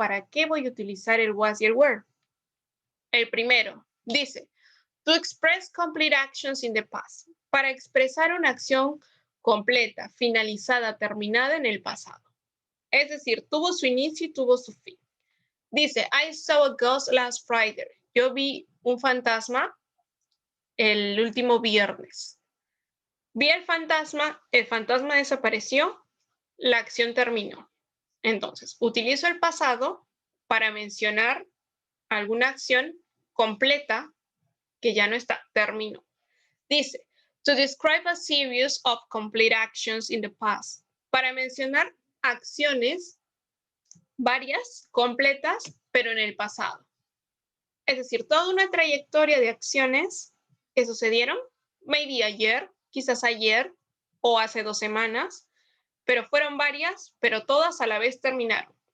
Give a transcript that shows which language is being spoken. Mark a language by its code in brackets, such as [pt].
[es] ¿Para qué voy a utilizar el was y el were? El primero dice, [en] to express complete actions in the past. [es] Para expresar una acción completa, finalizada, terminada en el pasado. Es decir, tuvo su inicio y tuvo su fin. [en] Dice, I saw a ghost last Friday. [es] Yo vi un fantasma el último viernes. Vi el fantasma desapareció, la acción terminó. Entonces, utilizo el pasado para mencionar alguna acción completa que ya no está, terminó. [en] Dice, to describe a series of complete actions in the past. [es] Para mencionar acciones varias, completas, pero en el pasado. Es decir, toda una trayectoria de acciones que sucedieron, maybe ayer, quizás ayer o hace 2 semanas, pero fueron varias, pero todas a la vez terminaron.